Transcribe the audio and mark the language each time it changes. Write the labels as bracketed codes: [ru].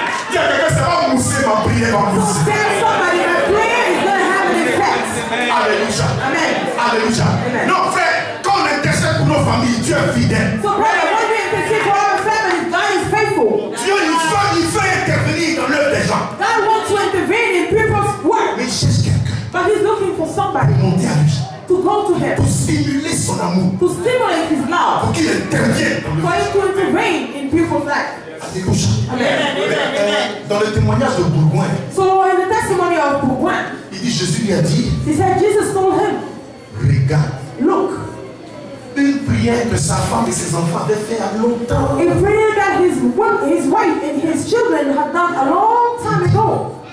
[fr] Il y a quelqu'un, ça va mousser, ma prière va [en] So [fr] mousser. [en] tell somebody that prayer is going to have an effect. [fr] Alléluia. [en] Amen. [fr] Alléluia. [en] Amen. [fr] Non, frère, quand on intercède pour nos familles, Dieu est fidèle. [en] So brother, when we intercede for our families, God is faithful. [fr] Dieu, il veut intervenir dans l'œuvre des gens. [en] God wants to intervene in people's work. [fr] Mais il cherche quelqu'un [en] But he's looking for somebody [fr] pour monter à lui, [en] to go to him, [fr] pour stimuler son amour, [en] to stimulate his love, [fr] pour qu'il intervienne dans [en] for [fr] le [en] him to intervene in people's lives. [fr] Alléluia. [en] Amen. [fr] Dans le témoignage de Bourgoin, [en] So in the testimony of Bourgoin, [fr] il dit, Jésus lui a dit, [en] he said Jesus told him, [fr] regarde, [en] look, [fr] une prière que sa femme et ses enfants avaient fait à longtemps. [en] a prayer that his wife and his children had done a long time ago.